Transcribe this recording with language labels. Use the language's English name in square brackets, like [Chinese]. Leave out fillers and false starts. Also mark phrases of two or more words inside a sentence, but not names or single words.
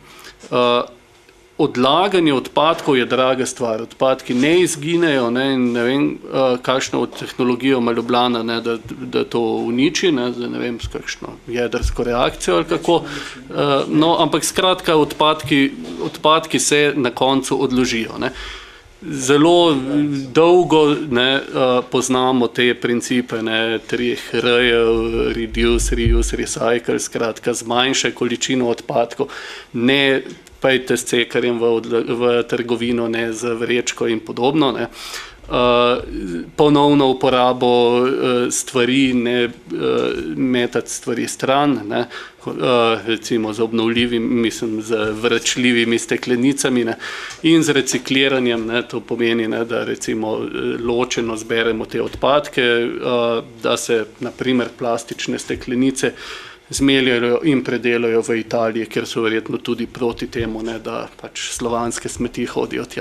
[Slovenian] Odlaganje odpadkov je draga stvar, odpadki ne izginejo, ne, in ne vem, kakšno tehnologijo ima Ljubljana, ne, da to uniči, ne vem, s kakšno jedrsko reakcijo ali kako, no, ampak skratka odpadki se na koncu odložijo. Ne. Zelo dolgo, ne, poznamo te principe, ne, 3 R-jev, [English] reduce, reuse, recycle, [Slovenian] skratka zmanjšaj količino odpadkov, ne pejte s cekarjem v trgovino, ne, z vrečko in podobno, ne. Ponovno uporabo stvari, ne metati stvari stran, ne, recimo z obnovljivimi, mislim, z vračljivimi steklenicami, ne, in z recikliranjem, ne, to pomeni, ne, da recimo ločeno zberemo te odpadke, da se na primer plastične steklenice zmeljajo in predelajo v Italiji, kjer so verjetno tudi proti temu, ne, da pač slovanske smeti hodijo tja.